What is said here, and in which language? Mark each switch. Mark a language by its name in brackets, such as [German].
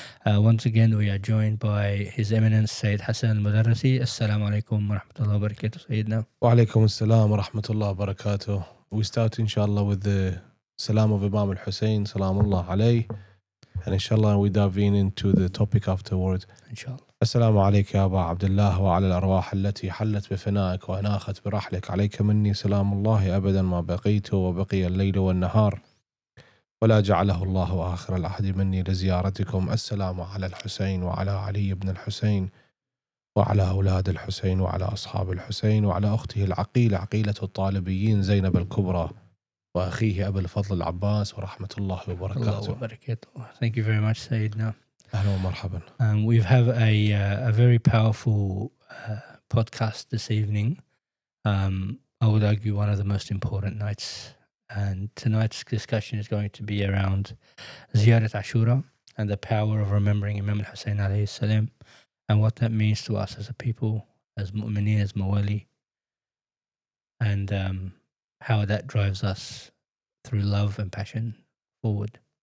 [English] Once again, we are joined by His Eminence Sayyid Hassan Mudarrisi. Assalamu alaikum wa rahmatullahi wa barakatuh, Sayyidina. Wa alaikum assalam wa rahmatullahi wa barakatuh. We start inshallah with the salam of Imam Husayn, salamullah alayh. And inshallah we dive into the topic afterward. Inshallah. [Arabic] السلام عليك يا أبا عبد الله وعلى الأرواح التي حلت بفنائك وأناخت برحلك عليك مني سلام الله أبدا ما بقيت وبقي الليل والنهار ولا جعله الله آخر العهد مني لزيارتكم. السلام على الحسين وعلى علي بن الحسين وعلى أولاد الحسين وعلى أصحاب الحسين وعلى أخته العقيلة عقيلة الطالبيين زينب الكبرى وأخيه أبي الفضل العباس ورحمة الله وبركاته. [English] Thank you very much, Sayyidina. [Arabic] أهلا ومرحبا. [English] We have a very powerful podcast this evening. I would argue one of the most important nights. And tonight's discussion is going to be around Ziyarat Ashura and the power of remembering Imam Husayn alayhi salam and what that means to us as a people, as mu'mineen, as mawali, and how that drives us through love and passion forward.